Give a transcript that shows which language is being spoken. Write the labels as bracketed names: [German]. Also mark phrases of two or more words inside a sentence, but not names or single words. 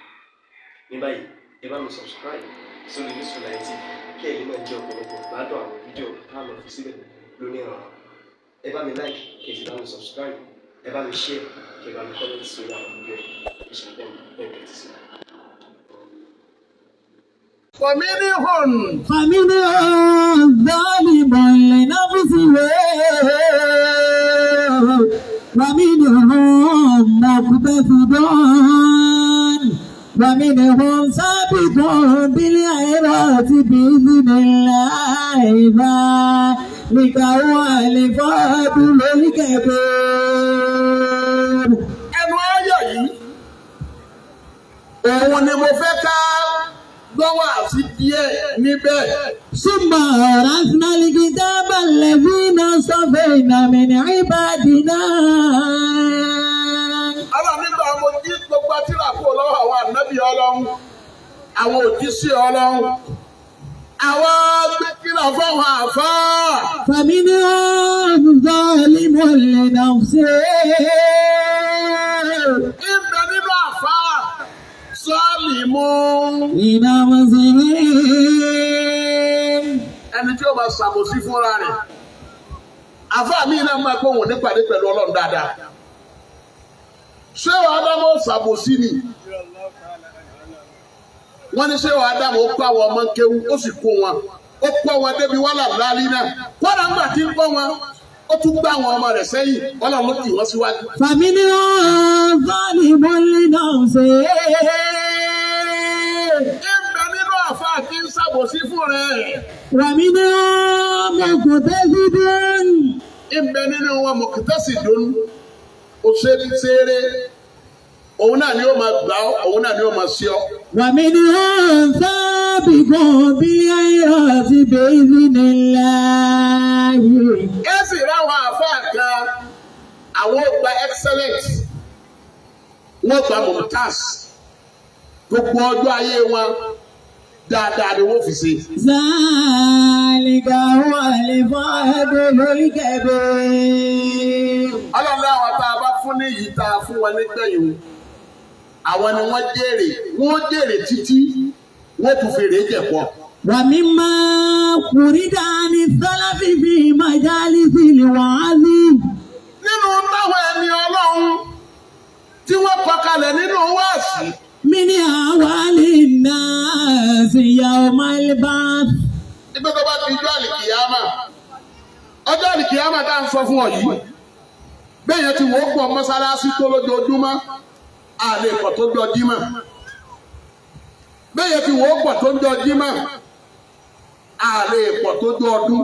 [Yoruba] Ní báyìí, ẹ bá mi subscribe sórí Hasibullahu TV kí ẹ̀yin náà jẹ́ ọ̀pọ̀lọpọ̀ gbádùn àwọn fídíò tá a lọ fi síbẹ̀ lónìí ọ̀rọ̀. Ẹ bá mi like kí ẹ sì bá mi subscribe, ẹ bá mi share kí ẹ bá mi comment sórí àwọn fídíò ìṣẹ̀lẹ̀ ẹ̀ẹ́dẹ̀ẹ́dẹ̀ sí. [Arabic] فمنهم ظالم لنفسه ومنهم مقتصد ومنهم سابق بالخيرات بإذن الله ذلك هو الفضل الكبير. [Yoruba] ẹnu ayọ̀ yìí òun ni mo fẹ́ ká gbọ́wọ́ àti díẹ̀ níbẹ̀. [Arabic] ثم أورثنا الكتاب الذين اصطفينا من عبادنا. [Yoruba] Ọlọ́run nígbà mo jí gbogbo tírà kúrò lọ́wọ́ àwọn ànábì Ọlọ́run, àwọn òjíṣẹ́ Ọlọ́run, àwọn gbé tírà fáwọn àfáà. [Arabic] فمنهم ظالم لنفسه. [Yoruba] Ibẹ̀ nínú àfáà sọ́ọ̀lì mú. [Arabic] لنفسه. [Yoruba] Ẹni tí ó máa ṣàbòsí fúnra rẹ̀. Àfáà mi náà máa gbóhùn nípàdé pẹ̀lú Ọlọ́run dáadáa. Ṣé wàá dámọ̀ ṣàbòsí ni? Wọ́n ní ṣé wàá dámọ̀ ó kó àwọn ọmọ kéwú ó sì kó wọn. Ó kó wọn débi wàhálà láàlí náà. Kọ́dà ńgbà tí ń kọ́ wọn, ó tún gbá àwọn ọmọ rẹ̀ sẹ́yìn. Ọlọ́run ló tì wọ́n síwájú. [Arabic] فمنهم ظالم لنفسه. [Yoruba] Ibẹ̀ nínú àfáà tí ń ṣàbòsí fún rẹ̀. [Arabic] ومنهم مقتصد. [Yoruba] Ibẹ̀ nínú wọn muqtasidun. Òṣèré òun náà ni ó máa gbà ọ́, òun náà ni ó máa ṣe ọ́. [Arabic] ومنهم سابق بالخيرات بإذن الله. [Yoruba] Ẹ sì ráwọn àfáà kan, àwọn ó gba excellent, wọ́n gba mumtaz, gbogbo ọjọ́ ayé wọn dáadáa ni wọ́n fi ṣe. [Arabic] ذلك هو الفضل الكبير. [Yoruba] Ọlọ́run àwọn tá a bá fún ní yìí tá a fún wọn nígbẹ̀yìn, àwọn ni wọ́n jèrè títí wọ́n tún fèrè jẹ̀pọ̀. [Arabic] ومما فرد عن السلف في مجالس الوعظ. [Yoruba] Nínú táwọn ẹni Ọlọ́run tí wọ́n kọ kalẹ̀ nínú wáàsí. [Arabic] من أحوال الناس يوم البعث. [Yoruba] Ibi tó bá ti jọ́ àlìkìyámà, ọjọ́ àlìkìyámà tá à ń sọ fún ọ yìí, bẹ́ẹ̀ ti wò ó pọ̀ mọ́sálásí tó lójoojúmọ́, àlè pọ̀ tó jọ jímọ̀. Bẹ́ẹ̀ ti wò ó pọ̀ tó jọ jímọ̀, àlè pọ̀ tó jọ ọdún.